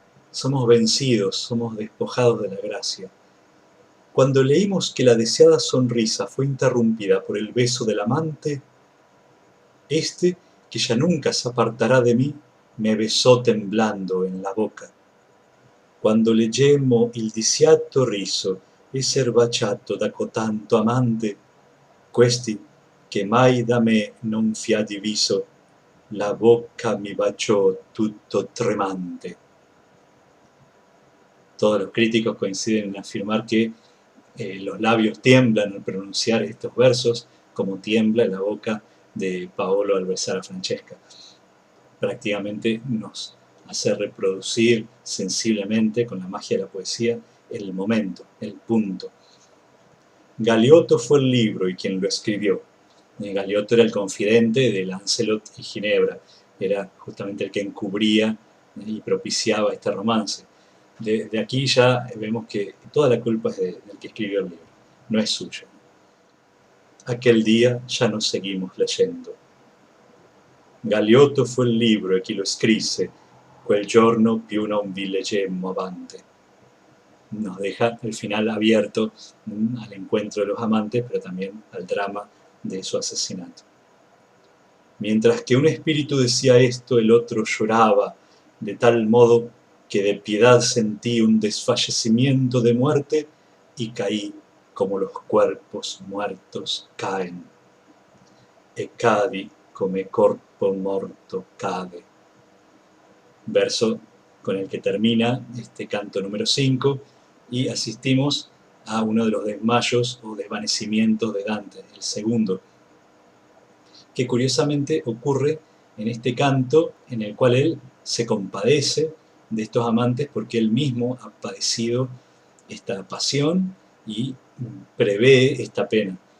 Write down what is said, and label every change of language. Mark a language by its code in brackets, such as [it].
[es] Somos vencidos, somos despojados de la gracia. Cuando leímos que la deseada sonrisa fue interrumpida por el beso del amante, este, que ya nunca se apartará de mí, me besó temblando en la boca. [it] Quando leggemmo il disiatto riso esser baciato da cotanto amante, questi, che mai da me non fia diviso, la bocca mi baciò tutto tremante. [es] Todos los críticos coinciden en afirmar que los labios tiemblan al pronunciar estos versos, como tiembla la boca de Paolo al besar a Francesca. Prácticamente nos hace reproducir sensiblemente, con la magia de la poesía, el momento, el punto. Galeotto fue el libro y quien lo escribió. Galeotto era el confidente de Lancelot y Ginebra, era justamente el que encubría y propiciaba este romance. De aquí ya vemos que toda la culpa es del que escribió el libro, no es suya. Aquel día ya no seguimos leyendo. [it] Galeotto fu il libro e chi lo scrisse, quel giorno più non vi leggemmo avante. [es] Nos deja el final abierto al encuentro de los amantes, pero también al drama de su asesinato. Mientras que un espíritu decía esto, el otro lloraba, de tal modo que de piedad sentí un desfallecimiento de muerte y caí como los cuerpos muertos caen. [it] E cadi come corpo morto cade. [es] Verso con el que termina este canto número 5 y asistimos a uno de los desmayos o desvanecimientos de Dante, el segundo, que curiosamente ocurre en este canto en el cual él se compadece de estos amantes porque él mismo ha padecido esta pasión y prevé esta pena.